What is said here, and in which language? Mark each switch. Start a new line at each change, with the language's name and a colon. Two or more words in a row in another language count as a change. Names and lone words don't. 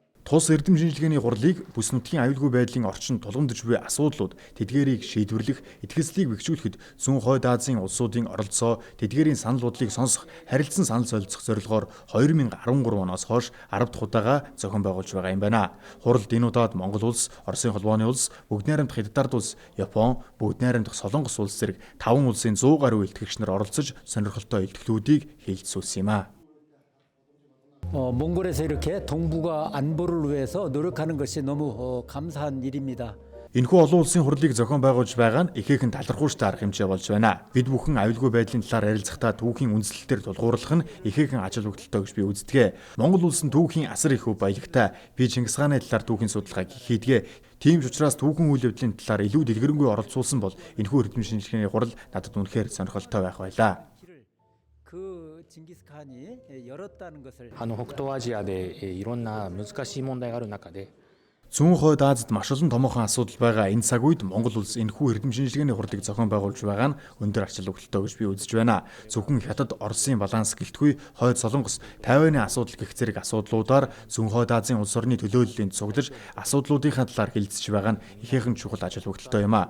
Mongolian: Тус эрдэм шинжилгээний хурлыг бүс нутгийн аюулгүй байдлын орчинд тулгамдж буй асуудлууд, тэдгээрийг шийдвэрлэх, итгэцлийг бэхжүүлэхэд зүүн хойд Азийн улсуудын оролцоо, тэдгээрийн санал бодлыг сонсох, харилцан санал солилцох зорилгоор 2013 оноос хойш 10 дахь удаага зохион байгуулж байгаа юм байна. Хуралд энэ удаад Монгол улс, Оросын холбооны улс, Бүгд найрамдах Хятад улс, Япон, Бүгд найрамдах Солонгос улс зэрэг 5 улсын 100 гаруй илтгэгч нар оролцож сонирхолтой илтгэлүүдийг хэлэлцүүлсэн юм а.
Korean: 몽골에서 이렇게 동북아 안보를 위해서 노력하는 것이 너무 감사한 일입니다.
Mongolian: Энэхүү олон улсын хурлыг зохион байгуулж байгаа нь ихээхэн талархууштай арга хэмжээ болж байна. Бид бүхэн аюулгүй байдлын талаар ярилцахдаа түүхийн үндслэлтээр тулгуурлах нь ихээхэн ажил бүгдэлтэй гэж би үздэг. Монгол улс нь түүхийн асар их хөв баялагтай. Би Чингис хааны талаар түүхийн судалгааг хийдэг. Тийм ч учраас түүхэн үйл явдлын талаар илүү дэлгэрэнгүй оролцуулсан бол энэхүү эрдэм шинжилгээний хурал надад үнэхээр сонирхолтой байх байлаа.
Japanese: 北東アジアでいろんな難しい問題がある中で
Mongolian: Зүүн хойд Азид маш олон томоохон асуудал байгаа энэ цаг үед Монгол улс энэхүү эрдэм шинжилгээний хурлыг зохион байгуулж байгаа нь өндөр ач холбогдолтой гэж би үзэж байна. Зөвхөн Хятад, Оросын баланс гэлтгүй хойд Солонгос, Тайваны асуудал гэх зэрэг асуудлуудаар Зүүн хойд Азийн улс орны төлөөллөлийн цуглаж асуудлуудынхаа талаар хэлэлцэж байгаа нь ихээхэн чухал ач холбогдолтой юм а.